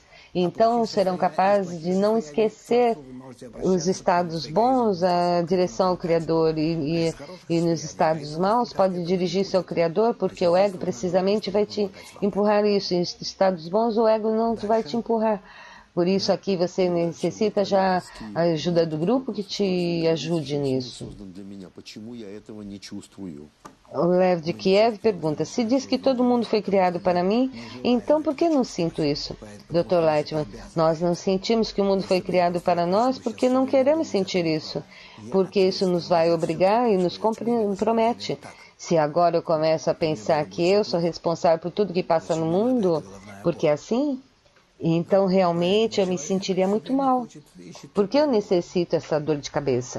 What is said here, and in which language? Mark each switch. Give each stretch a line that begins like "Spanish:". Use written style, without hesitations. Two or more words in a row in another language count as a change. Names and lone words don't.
Portuguese: Então serão capazes de não esquecer os estados bons, a direção ao Criador, e nos estados maus pode dirigir-se ao Criador, porque o ego precisamente vai te empurrar isso. Em estados bons o ego não vai te empurrar. Por isso aqui você necessita já a ajuda do grupo que te ajude nisso.
Russian: Почему я этого не чувствую?
Portuguese: O Lev de Kiev pergunta: se diz que todo mundo foi criado para mim, então por que não sinto isso? Dr. Lightman, nós não sentimos que o mundo foi criado para nós porque não queremos sentir isso, porque isso nos vai obrigar e nos compromete. Se agora eu começo a pensar que eu sou responsável por tudo que passa no mundo, porque é assim, então realmente eu me sentiria muito mal, porque eu necessito essa dor de cabeça.